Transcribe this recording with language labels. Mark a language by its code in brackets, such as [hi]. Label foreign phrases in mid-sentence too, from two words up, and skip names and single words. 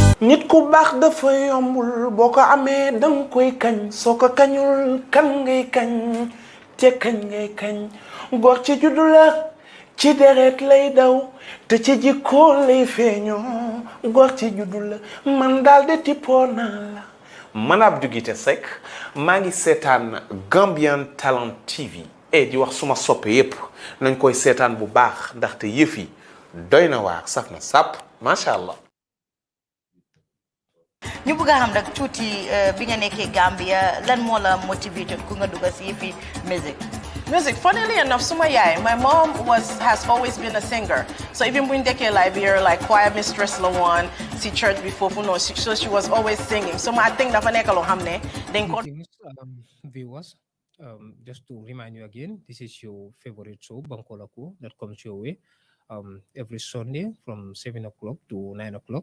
[wo] nit ku baax dafa yombul boo ko amee danga koy kañ soo ko kañul kan ngay kañ te kañ ngay kañ góor ci juddu la ci deret lay daw te ci jikko lay feeñoo góor ci juddu la man daal de tippoo naa la man Abdou Guité Seck maa ngi seetaan Gambian Talent TV di wax suma soppe yépp nañ koy seetaan bu baax ndaxte yëf yi doy na waar saf na sàpp [ar] ما شاء الله. [wo] ñu bëgg a xam rek tuuti bi nga nekkee Gambia lan moo la motivated ku nga dugg si yëfi music. [en] Funnily enough, my mom has always been a singer. So even when they came Liberia, like choir mistress Lawan, see church before, so she was always singing. So I think that viewers, just to remind you again, this is your favorite show, Bankola Kuwo, that comes your way every Sunday from 7 o'clock to 9 o'clock.